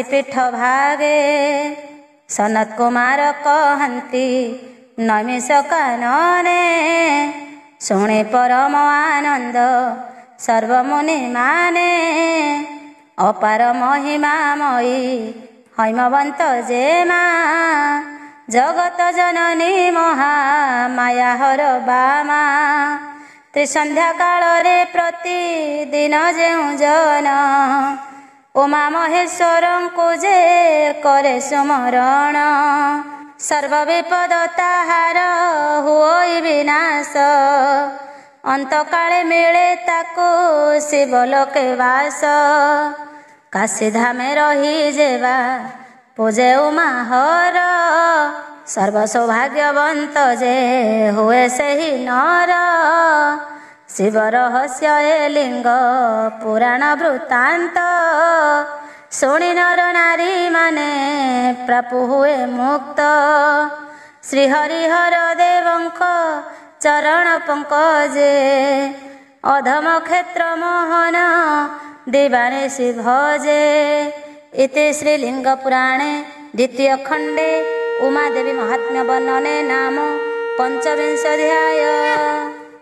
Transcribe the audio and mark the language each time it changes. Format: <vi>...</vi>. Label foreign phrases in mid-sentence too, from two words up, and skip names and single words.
<or>ପୀଠ ଭାଗେ ସନତ କୁମାର କହନ୍ତି ନୈମିଷ କାନନେ ଶୁଣେ ପରମ ଆନନ୍ଦ ସର୍ବମୁନି ମାନେ ଅପାର ମହିମାମୟୀ ହୈମବନ୍ତ ଜେମା ଜଗତ ଜନନୀ ମହାମାୟା ହର ବାମା ତ୍ରିସନ୍ଧ୍ୟା କାଳ ରେ ପ୍ରତିଦିନ ଯେଉଁ ଜନ ଉମା ମହେଶ୍ୱରଙ୍କୁ ଯେ କରେ ସୁମରଣ ସର୍ବ ବିପଦ ତାହାର ହୁଏ ବିନାଶ ଅନ୍ତ କାଳେ ମିଳେ ତାକୁ ଶିବଲୋକେ ବାସ କାଶୀ ଧାମେ ରହି ଯେବା ପୂଜେ ଉମା ହର ସର୍ବ ସୌଭାଗ୍ୟବନ୍ତ ଯେ ହୁଏ ସେହି ନର ଶିବ ରହସ୍ୟ ଏ ଲିଙ୍ଗ ପୁରାଣ ବୃତ୍ତାନ୍ତ ଶୁଣି ନର ନାରୀ ମାନେ ପ୍ରଭୁ ହୁଏ ମୁକ୍ତ। ଶ୍ରୀ ହରିହର ଦେବଙ୍କ ଚରଣ ପଙ୍କଜେ ଅଧମ କ୍ଷେତ୍ର ମୋହନ ଦିବାନିଶି ଭଜେ।</or> <sa>इति श्रीलिंग पुराणे द्वितीय खंडे उमादेवी महात्म्य वर्णने नाम पंचविंशोऽध्याय।</sa>